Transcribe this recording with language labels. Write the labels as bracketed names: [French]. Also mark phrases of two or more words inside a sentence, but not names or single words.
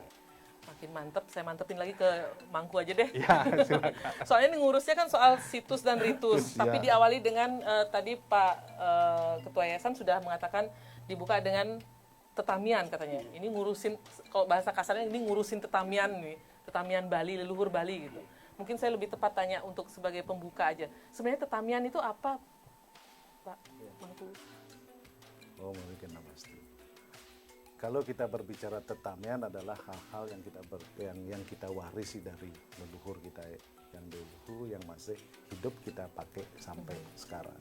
[Indonesian] Makin mantep, saya mantepin lagi ke Mangku aja deh. Ya, silakan. Soalnya ini ngurusnya kan soal situs dan ritus, Ya. tapi diawali dengan tadi Pak Ketua Yayasan sudah mengatakan dibuka dengan tetamian katanya. Ini ngurusin, kalau bahasa kasarnya ini ngurusin tetamian nih, tetamian Bali, leluhur Bali gitu. Mungkin saya lebih tepat tanya untuk sebagai pembuka aja. Sebenarnya tetamian itu apa, Pak Mangku? Oh, mungkin namaste. Kalau kita berbicara tetamian adalah hal-hal yang kita warisi dari leluhur kita yang dulu, yang masih hidup kita pakai sampai sekarang.